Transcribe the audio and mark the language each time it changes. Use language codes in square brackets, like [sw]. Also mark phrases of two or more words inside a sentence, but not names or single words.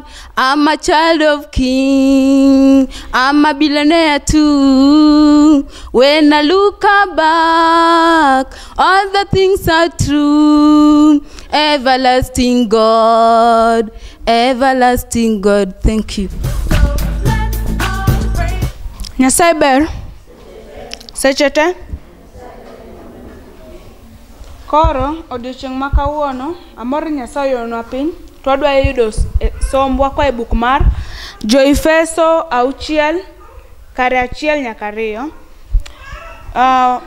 [en] I'm a child of King, I'm a billionaire too. When I look back, all the things are true, everlasting God, everlasting God. Thank you. [luo] Nyasaye ber sechete koro odiochieng' ma kawuono amor Nyasaye onwa piny to adwa yudo sombwa kwa e buk mar Jo-Efeso 6 kare 1 nyaka 2.